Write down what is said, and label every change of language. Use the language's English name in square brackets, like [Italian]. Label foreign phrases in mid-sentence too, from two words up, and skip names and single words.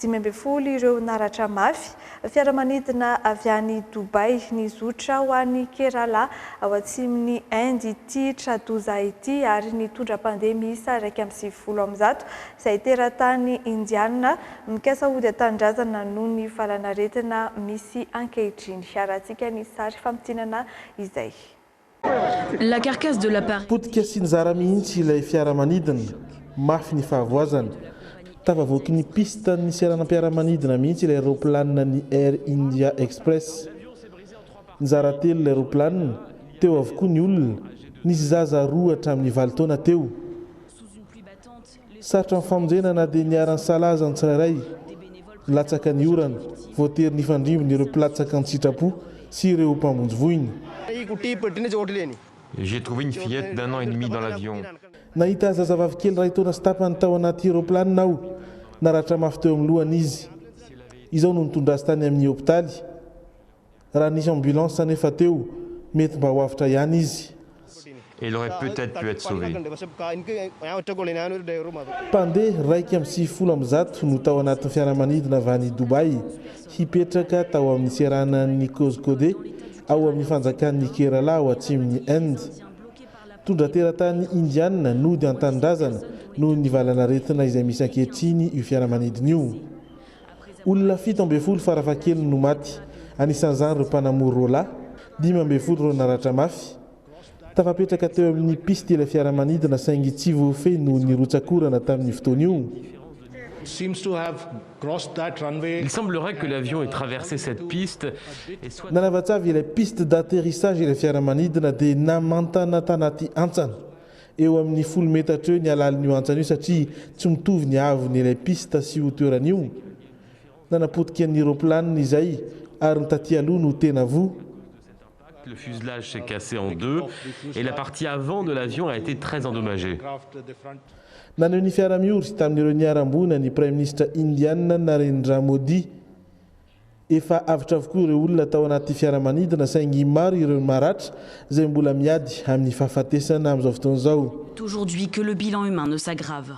[Malagasy] 12 ireo naratra mafy fiaramanidina avy any Dubai ny zotra ho any Kerala ao atsimon'ny Inde ity tradoza ity ary ny tondram-pandemia raiky amby 90 izay teratany indiana mikasa hody atandrazana noho ny falanaretina misy ankehitriny. Arahantsika ny sary fampitinana izay. [French] La carcasse de l'appareil. [Malagasy] Potika sy nizara mihitsy ilay fiaramanidina mafy ny fahavoazana. Tafavoaky ny piste ny seranam-piaramanidina mihitsy ilay aeroplanina ny Air India Express. Nizara telo ilay aeroplanina, teo avokoa ny olona, nisy zaza roa hatramin'ny 20 taona teo. Sarotra amin'ny famonjena na dia niarany salaza ny tsirairay, latsaka ny orana, voatery ny fandrimbo ny ireo mpilatsaka ny sitrapo sy ireo mpamonjy voiny. [French] J'ai trouvé une fillette d'1 an et demi dans l'avion. [Malagasy] Nahita zazavavy kely ray taona sy tapany tao anaty aeroplanina aho, naratra mafy teo amin'ny lohany izy. Izao no nitondra azy tany amin'ny hôpitaly. Raha nisy ambulance nefa teo, mety mba ho avitra ihany izy. [French] Elle aurait peut-être pu être sauvée. [Malagasy] Mpandeha raiky amby 60 no tao anatin'ny fiaramanidina avy any Dubai hipetraka tao amin'ny seranan'ny Kozhikode ao amin'ny fanjakan'ny Kerala ao atsimon'ny Inde. Tondra teratany indiana nody an-tanindrazana noho ny valanaretina izay misy ankehitriny io fiaramanidina io. Olona 17 farafahakeliny no maty, anisan'izany ireo mpanamory rola, 15 ireo naratra mafy. Tafapetraka teo amin'ny piste ilay fiaramanidina saingy tsy voafehy noho ny rotsakorana tamin'ny fotoana io. [French] Il semblerait que l'avion ait traversé cette piste et soit... [Malagasy] Nanavatsavy ilay [French] piste d'atterrissage [Malagasy] ilay fiaramanidina dia namantana tanaty antsana. Eo amin'ny 10 metatra eo ny alalin'io antsana io satria tsy mitovy ny avony ilay piste sy hauteurany. Nanapotika ny aeroplanina izay ary ny taty aloha no tena vo. [French] Le fuselage s'est cassé en deux et la partie avant de l'avion a été très endommagée. [Malagasy] Naneho ny fiara-miory tamin'ireo niarambona ny Prime Ministre indiana Narendra Modi. Efa avitra avokoa ireo olona tao anaty fiaramanidina saingy maro ireo maratra izay mbola miady amin'ny fahafatesana amin'izao fotoana izao. [French] Aujourd'hui que le bilan humain ne s'aggrave.